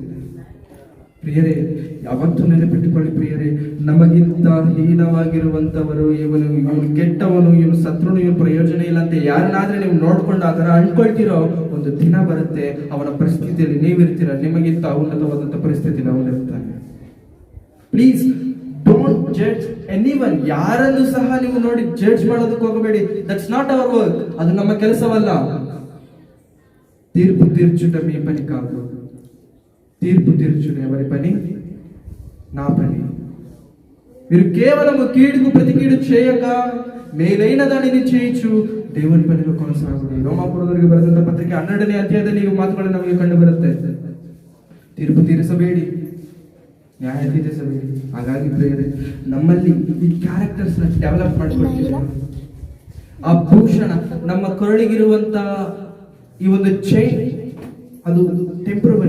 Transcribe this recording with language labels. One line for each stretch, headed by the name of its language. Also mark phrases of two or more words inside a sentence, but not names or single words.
Kannada: ಪ್ರಿಯರೇ, ಯಾವತ್ತೂ ನೆನಪಿಟ್ಟುಕೊಳ್ಳಿ ಪ್ರಿಯರೇ, ನಮಗಿಂತ ಹೀನವಾಗಿರುವಂತವರು, ಇವನು ಕೆಟ್ಟವನು, ಇವನು ಸತ್ರುನು, ಇವನು ಪ್ರಯೋಜನ ಇಲ್ಲ ಅಂತ ಯಾರನ್ನಾದ್ರೆ ನೀವು ನೋಡ್ಕೊಂಡು ಆ ಥರ ಅನ್ಕೊಳ್ತಿರೋ, ಒಂದು ದಿನ ಬರುತ್ತೆ ಅವನ ಪರಿಸ್ಥಿತಿಯಲ್ಲಿ ನೀವಿರ್ತೀರ, ನಿಮಗಿಂತ ಉನ್ನತವಾದಂಥ ಪರಿಸ್ಥಿತಿಯಲ್ಲಿ ಅವನಿರ್ತಾನೆ.
English: please don't judge anyone.
Kannada: ಯಾರನ್ನು ಸಹ ನೀವು ನೋಡಿ ಜಡ್ಜ್ ಮಾಡೋದಕ್ಕೆ ಹೋಗಬೇಡಿ.
English: that's not our work.
Kannada: ಅದು ನಮ್ಮ ಕೆಲಸವಲ್ಲ.
Telugu: తీర్పు తీర్చుట మీ పని కాదు, తీర్పు తీర్చుట ఎవరి పని? నా పని. మీరు కేవలం కీడుకు ప్రతి కీడు చేయక మేలైన దానిని చేయొచ్చు, దేవుని పనిలో కొనసాగుడి.
Kannada: ರೋಮಾಪುರದವರಿಗೆ ಬರೆದಂತ ಪತ್ರಿಕೆ 12ನೇ ಅಧ್ಯಾಯದಲ್ಲಿ ಈ ಮಾತುಗಳು ನಮಗೆ ಕಂಡು ಬರುತ್ತೆ. ತೀರ್ಪು ತೀರಿಸಬೇಡಿ, ನ್ಯಾಯ ತೀರಿಸಬೇಡಿ. ಹಾಗಾಗಿ ಪ್ರಿಯರೇ, ನಮ್ಮಲ್ಲಿ ಈ ಕ್ಯಾರೆಕ್ಟರ್ಸ್ ನ ಡೆವಲಪ್ ಮಾಡ್ಕೊಳ್ತೀವಿ. ಆ ಭೂಷಣ, ನಮ್ಮ ಕೊರಳಿಗಿರುವಂತ ಈ ಒಂದು ಚೈನ್, ಅದು ಟೆಂಪ್ರವರಿ.